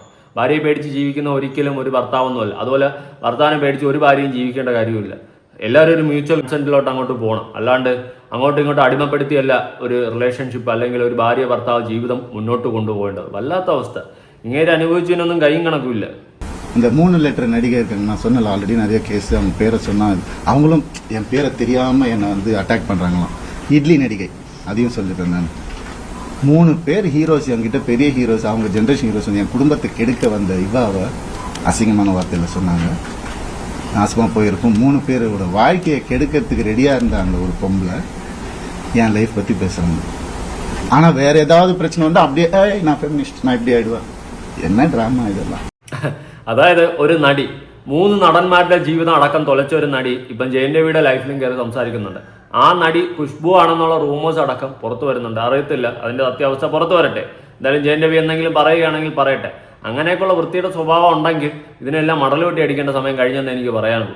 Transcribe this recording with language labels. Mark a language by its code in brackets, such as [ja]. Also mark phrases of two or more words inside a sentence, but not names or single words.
[ml] ഭാര്യയെ പേടിച്ച് ജീവിക്കുന്ന ഒരിക്കലും ഒരു ഭർത്താവൊന്നുമല്ല. അതുപോലെ ഭർത്താവിനെ പേടിച്ച് ഒരു ഭാര്യയും ജീവിക്കേണ്ട കാര്യമില്ല. എല്ലാവരും ഒരു [en] mutual consent [ml] അങ്ങോട്ട് പോകണം. അല്ലാണ്ട് അങ്ങോട്ടും ഇങ്ങോട്ടും അടിമപ്പെടുത്തിയല്ല ഒരു റിലേഷൻഷിപ്പ് അല്ലെങ്കിൽ ഒരു ഭാര്യ ഭർത്താവ് ജീവിതം മുന്നോട്ട് കൊണ്ടുപോകേണ്ടത്. വല്ലാത്ത അവസ്ഥ. ഇങ്ങനെ അനുഭവിച്ചതിനൊന്നും കൈയും കണക്കുമില്ല. [ta] இந்த 3 லெட்டர் நடிகை இருக்காங்க, நான் சொன்னல ஆல்ரெடி நிறைய கேஸ். அவங்க பேரை சொன்னா அவங்களும் என் பேரை தெரியாம என்னை வந்து அட்டாக் பண்றாங்களாம். இட்லி நடிகை அதையும் சொல்லிட்டேன் நான். 3 பேர் ஹீரோஸ் என்கிட்ட, பெரிய ஹீரோஸ், அவங்க [en] generation heroes. [ta] என் குடும்பத்தை கெடுக்க வந்த இவாவை அசிங்கமான வார்த்தையில சொன்னாங்க. நாசமா போயிருக்கும். 3 பேரோட வாழ்க்கையை கெடுக்கிறதுக்கு ரெடியா இருந்த அந்த ஒரு பொம்பளை என் லைஃப் பத்தி பேசுறாங்க. ஆனா வேற ஏதாவது பிரச்சனை வந்து அப்படியே நான் ஃபெமினிஸ்ட், நான் இப்படி ஆயிடுவேன். என்ன டிராமா இதெல்லாம். [ml] അതായത് ഒരു നടി, 3 നടന്മാരുടെ ജീവിതം അടക്കം തുലച്ച ഒരു നടി ഇപ്പം ജയൻ രവിയുടെ ലൈഫിലും കയറി സംസാരിക്കുന്നുണ്ട്. ആ നടി ഖുഷ്ബു ആണെന്നുള്ള റൂമേഴ്സ് അടക്കം പുറത്തു വരുന്നുണ്ട്. അറിയത്തില്ല, അതിന്റെ സത്യാവസ്ഥ പുറത്തു വരട്ടെ. എന്തായാലും ജയൻ രവി എന്തെങ്കിലും പറയുകയാണെങ്കിൽ പറയട്ടെ. അങ്ങനെയൊക്കെയുള്ള വൃത്തിയുടെ സ്വഭാവം ഉണ്ടെങ്കിൽ ഇതിനെല്ലാം മടലുവെട്ടി അടിക്കേണ്ട സമയം കഴിഞ്ഞെന്ന് എനിക്ക് പറയാനുള്ളൂ.